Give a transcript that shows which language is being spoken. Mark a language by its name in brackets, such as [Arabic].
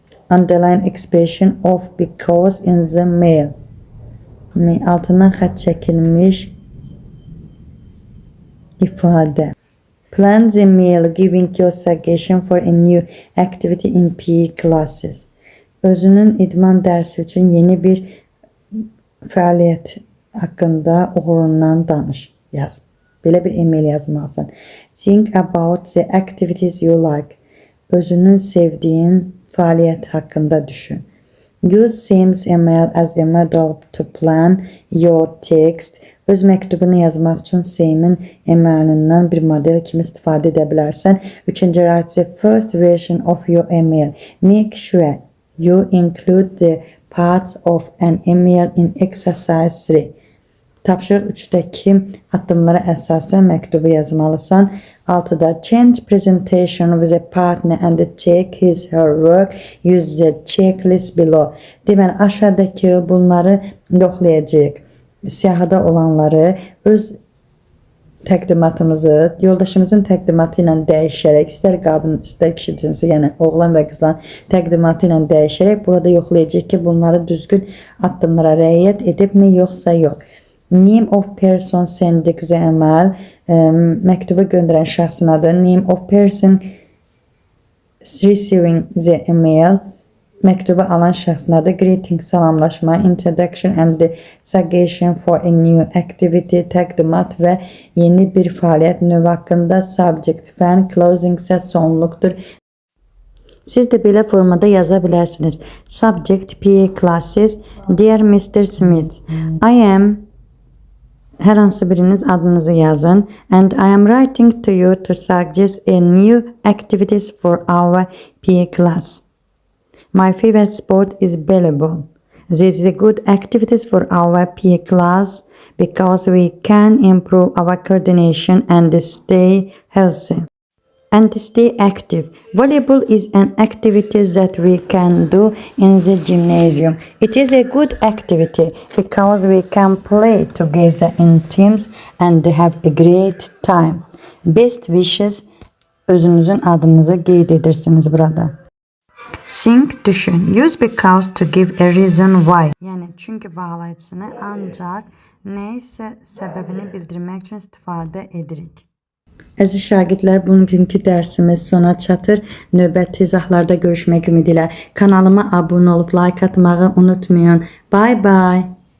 [English] Underline expression of because in the mail. [Azerbaijani] Altından xətt çəkilmiş ifade. [English] Plan the mail giving your suggestion for a new activity in PE classes. [Azerbaijani] Özünün idman dərsi üçün yeni bir fəaliyyət haqqında uğurundan danış. Yaz. Belə bir email yazmalısan. [English] Think about the activities you like. [Azerbaijani] Özünün sevdiyin fəaliyyət haqqında düşün. [English] Use Sam's email as a model to plan your text. [Azerbaijani] Öz məktubunu yazmaq üçün Sam'in emailindən bir model kimi istifadə edə bilərsən. Üçüncü, [English] write the first version of your email. Make sure you include the parts of an email in exercise 3. [Azerbaijani] Tapşırıq 3-dəki addımlara əsasən məktubu yazmalısan. [English] 6-da change presentation with a partner and check his her work. Use the checklist below. [Azerbaijani] Deməli, aşağıdakı bunları yoxlayacağıq. Siyahıda olanları öz təqdimatımızı yoldaşımızın təqdimatı ilə dəyişərək, istər qadın, istər kişi cinsi, yəni oğlan və qızın təqdimatı ilə dəyişərək burada yoxlayacağıq ki, bunları düzgün addımlara riayət edibmi, yoxsa yox. [English] Name of person sending the email. [Azerbaijani] Məktubu göndərən şəxsin adı. [English] Name of person receiving the email. [Azerbaijani] Məktubu alan şəxsin adı. [English] Greeting, [Azerbaijani] salamlaşma. [English] Introduction and the suggestion for a new activity. [Azerbaijani] Təqdimat və yeni bir fəaliyyət növü haqqında. Subject, fan, closing isə sonluqdur. Siz də belə formada yaza bilərsiniz. [English] Subject, PE classes. Dear Mr. Smith, I am. [Azerbaijani] Hər hansı biriniz adınızı yazın. [English] And I am writing to you to suggest a new activities for our PE class. My favorite sport is volleyball. This is a good activities for our PE class because we can improve our coordination and stay healthy. And stay active. Volleyball is an activity that we can do in the gymnasium. It is a good activity because we can play together in teams and have a great time. Best wishes. [Azerbaijani] Özünüzün adınızı qeyd edirsiniz burada. [English] Think, [Azerbaijani] düşün. [English] Use because to give a reason why. [Azerbaijani] Yəni çünki bağlayıcısını ancaq nəysə səbəbini bildirmək üçün istifadə edirik. Əziz şagirdlər, bugünkü dərsimiz sona çatır. Növbəti izahlarda görüşmək ümidi ilə kanalıma abunə olub like atmağı unutmayın. [English] Bye bye.